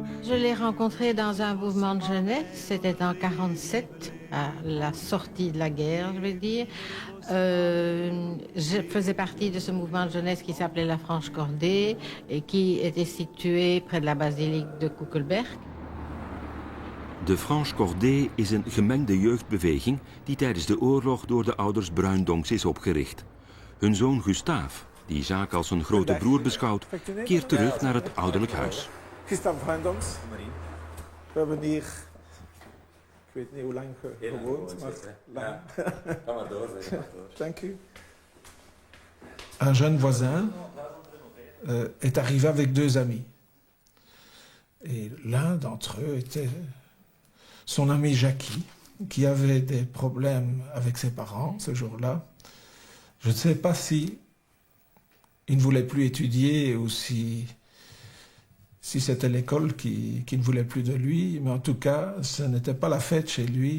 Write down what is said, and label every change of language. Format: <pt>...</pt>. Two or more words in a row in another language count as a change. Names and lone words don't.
<fr>Je l'ai rencontré dans un mouvement de jeunesse, c'était en 1947, à la sortie de la guerre, je vais dire. Je faisais partie de ce mouvement de jeunesse qui s'appelait la Franche Cordée et qui était situé près de la basilique de Koekelberg.</fr> <nl>De Franche Cordée is een gemengde jeugdbeweging die tijdens de oorlog door de ouders Bruindonks is opgericht. Hun zoon Gustave, die Jacques als een grote broer beschouwt, keert terug naar het ouderlijk huis. Gustave Bruindonks. We hebben hier, ik weet niet hoe lang gewoond, maar lang. Ga maar door. Dank u.</nl> <fr>Un jeune voisin est arrivé avec 2 amis. Et l'un d'entre eux était son ami Jackie, qui avait des problèmes avec ses parents ce jour-là. Je ne sais pas si il ne voulait plus étudier ou si c'était l'école qui ne voulait plus de lui, mais en tout cas, ce n'était pas la fête chez lui.</fr>